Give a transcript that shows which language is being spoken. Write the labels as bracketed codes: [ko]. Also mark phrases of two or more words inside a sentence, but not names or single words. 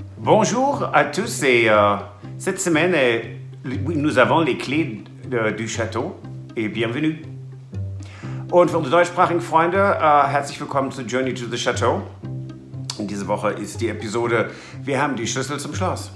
[fr] Bonjour à tous et cette semaine, nous avons les clés du Château et bienvenue. [de] Und für unsere deutschsprachigen Freunde, herzlich willkommen zu Journey to the Chateau. Und diese Woche ist die Episode Wir haben die Schlüssel zum Schloss.